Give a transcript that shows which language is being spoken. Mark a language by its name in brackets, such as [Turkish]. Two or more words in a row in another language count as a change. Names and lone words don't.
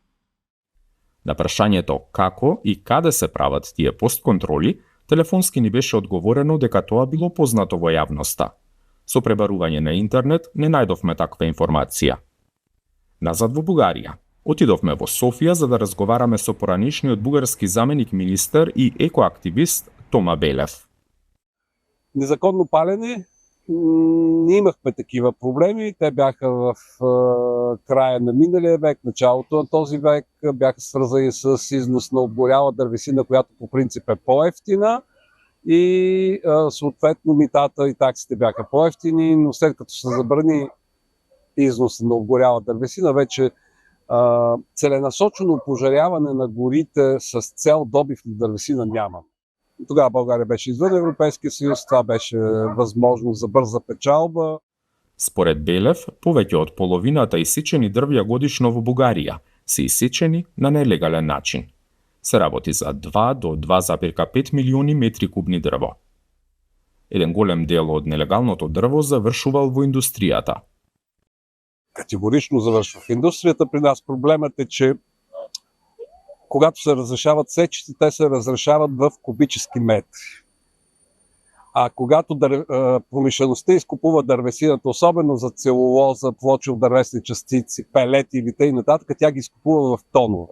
[Macedonian] На прашањето како и каде се прават тие постконтроли, телефонски ни беше одговорено дека тоа било познато во јавноста. Со пребарување на интернет не најдовме таква информација. Назад во Бугарија. Отидовме во Софија за да разговараме со поранишниот бугарски заменик министер и екоактивист Тома Белев. [Bulgarian] Незаконно палене, не имахме такива проблеми. Те бяха в края на миналия век, началото на този век, бяха свързани с износ на обгоряла дървесина, която по принцип е по-евтина и съответно митата и таксите бяха по-евтини, но след като се забрани износ на обгоряла дървесина, вече целенасочено опожаряване на горите с цел добив на дървесина няма. Тогава България беше извън Европейския съюз, това беше възможност за бърза печалба. [Macedonian] Според Белев, повеќе од половината исечени дрвја годишно во Бугарија се исечени на нелегален начин. Се работи за 2 до 2,5 милиони метри кубни дрво. Еден голем дел од нелегалното дрво завршувал во индустријата. [Bulgarian] Категорично завършва в индустрията. При нас проблемът е, че когато се разрешават сечите, те се разрешават в кубически метри. А когато промишлеността изкупува дървесината, особено за целулоза, плочил дървесни частици, пелети или т.н., тя ги изкупува в тонове.